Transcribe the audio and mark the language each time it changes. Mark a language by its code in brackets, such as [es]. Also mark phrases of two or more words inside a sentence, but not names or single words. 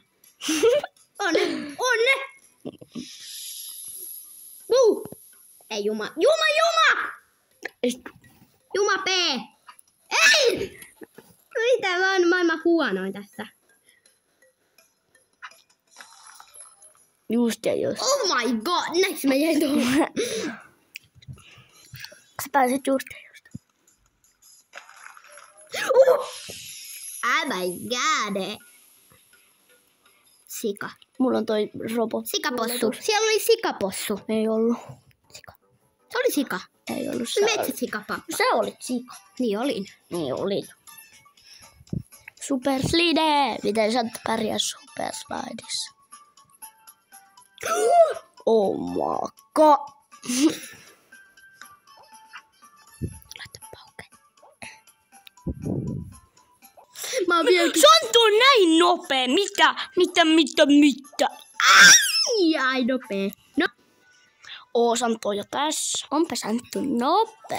[fi] Onne! Ei Juma. Juma P. Ei! Mitä mä oon maailman huonoin tässä. Just ja just. [en] Oh my god, [fi] näinkö mä jäin tuohon? Sä pääsit just ja just. [en] Oh my god. [fi] Sika. Mulla on toi robot. Sikapossu. Siellä oli sikapossu. Ei ollut. Sika. Se oli sika. Ei ollut. Metsäsika, pappa. Sä olit sika. Niin olin. Niin olit. [en] Super slide. [fi] Miten sä pärjää [en] super slideissa? Oh my god. [fi] Laita pauke. Mä oon vieläkin... Se on tuo näin nopea. Mitä? Ai nopee. No. Oosan toi jo tässä. Onpa Santtu nopea.